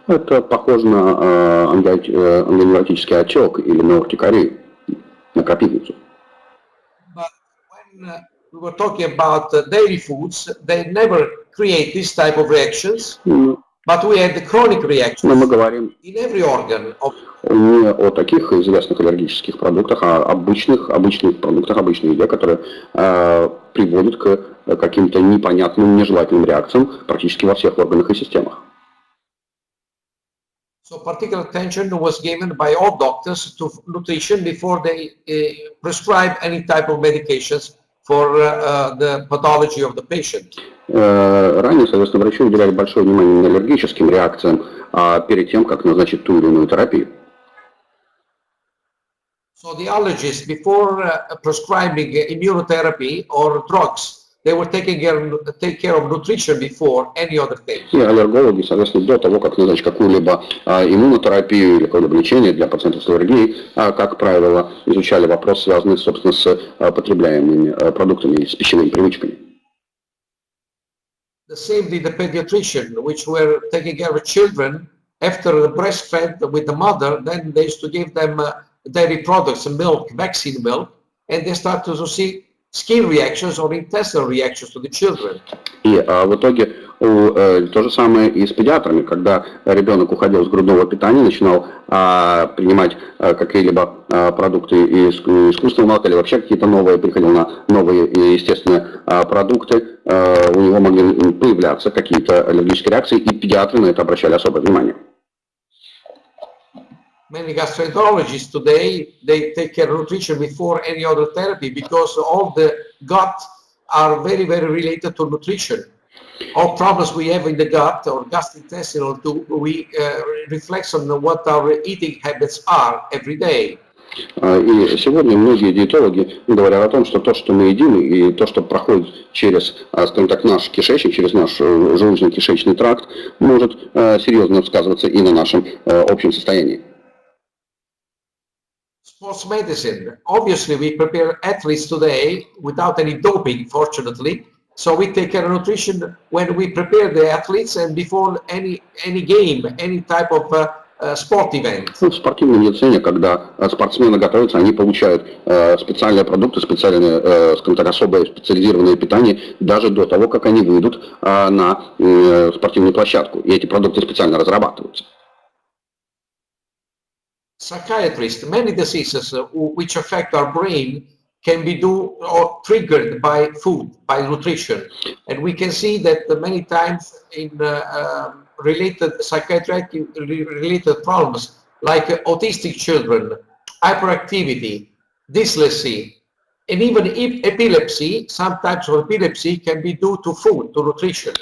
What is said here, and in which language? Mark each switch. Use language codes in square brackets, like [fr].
[ru] Это похоже на ангионевротический отек или на уртикарию, на крапивницу. [en] But when we were talking about dairy foods, they never create this type of reactions, but we had the chronic reactions. [ru] Но мы говорим [en] in every organ of [ru] не о таких известных аллергических продуктах, а обычных продуктах, обычной еде, которые приводят к каким-то непонятным, нежелательным реакциям практически во всех органах и системах. [en] So particular attention was given by all doctors to nutrition before they prescribe any type of medications for the pathology of the patient. [ru] Ранее, соответственно, врачи уделяли большое внимание аллергическим реакциям перед тем, как назначить ту или иную терапию. [en] So the allergists, before prescribing immunotherapy or drugs, they were take care of nutrition before any other thing. [ru] И аллергологи, соответственно, до того, как назначить какую-либо иммунотерапию или какое-либо лечение для пациентов с аллергией, как правило, изучали вопрос, связанный, собственно, с потребляемыми продуктами и с пищевыми привычками. [en] The same did the pediatrician, which were taking care of children after the breastfed with the mother. Then they used to give them dairy products, milk, vaccine milk, and they started to see skin reactions or intestinal reactions to the children. [ru] И в итоге то же самое и с педиатрами, когда ребенок уходил с грудного питания, начинал принимать какие-либо продукты из искусственного молока или вообще какие-то новые, приходил на новые естественные продукты, у него могли появляться какие-то аллергические реакции, и педиатры на это обращали особое внимание. [en] Many gastroenterologists today, they take care of nutrition before any other therapy because all the gut are very related to nutrition. All problems we have in the gut or gastrointestinal we reflect on what our eating habits are every day. [ru] И сегодня многие диетологи говорят о том, что то, что мы едим, и то, что проходит через, скажем так, наш кишечник, через наш желудочно-кишечный тракт, может серьезно сказываться и на нашем общем состоянии. [en] Sports medicine. Obviously, we prepare athletes today without any doping, fortunately. So we take care of nutrition when we prepare the athletes and before any game, any type of sport event. [ru] В спортивной медицине, когда спортсмены готовятся, они получают специальные продукты, специальные, скажем так, особое специализированное питание даже до того, как они выйдут на спортивную площадку. И эти продукты специально разрабатываются. [en] Psychiatrists, many diseases which affect our brain can be due or triggered by food, by nutrition. And we can see that many times in related psychiatric related problems like autistic children, hyperactivity, dyslexia, and even epilepsy, some types of epilepsy can be due to food, to nutrition.